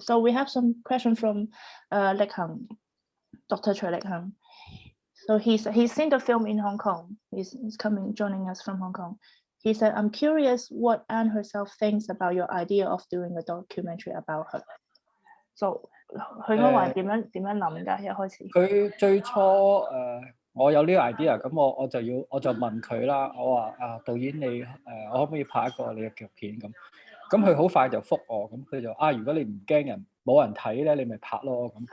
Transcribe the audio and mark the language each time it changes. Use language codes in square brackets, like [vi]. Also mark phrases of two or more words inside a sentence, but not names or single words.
[en] So we have some questions from Lek Hang, Dr. Choi Lek Hang. So he's seen the film in Hong Kong. He's joining us from Hong Kong. He said, I'm curious what Anne herself thinks about your idea of doing a documentary about her. [yue] So 佢應該話點樣諗㗎？一開始佢最初我有呢個 idea， 咁我就問佢啦，我話導演你我可唔可以拍一個你嘅紀錄片咁？咁佢好快就覆我，咁佢就如果你唔驚冇人睇咧，你咪拍咯咁。